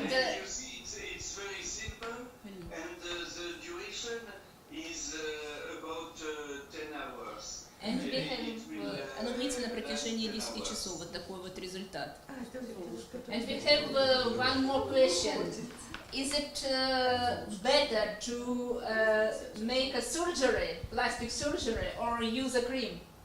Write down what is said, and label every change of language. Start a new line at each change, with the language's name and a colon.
English: You see, it's very simple, and the duration is about 10 hours. and we have.
Russian: Оно длится на протяжении 10 часов. Вот такой вот результат.
English: And we have one more question. Is it better to make a surgery, plastic surgery, or use a cream?